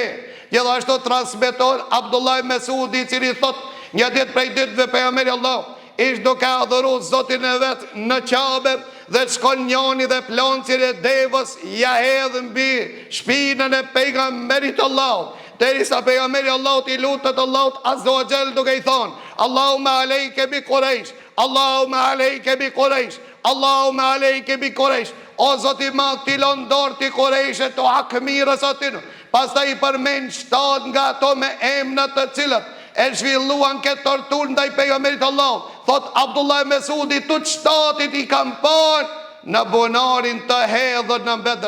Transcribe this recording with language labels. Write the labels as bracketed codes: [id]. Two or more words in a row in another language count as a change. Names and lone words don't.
[sq] Gjithashtu transmeton Abdullah Mesudi i cili thot një ditë prej ditëve pejgamberi Allahu ish duke adhuru Zotin e vetë në Qabe, dhe shkon njoni dhe ploncir e devës ja hedhë mbi shpinën e pejgamberit Allahut, derisa pejgamberi Allahut i lutet Allahut [ar] عز وجل [sq] duke i thonë [ar] اللهم عليك بقريش, اللهم عليك بقريش, اللهم عليك بقريش. [sq] O Zoti ma ti lëndor ti Qurayshit o hakmirës atin. Pastaj i përmend 7 nga ato me emra të cilët e zhvilluan këtë tortur ndaj pejgamberit Allahut. Thot Abdullah Mesudi tut 7 i kam parë në bunarin të hedhur në Bedr.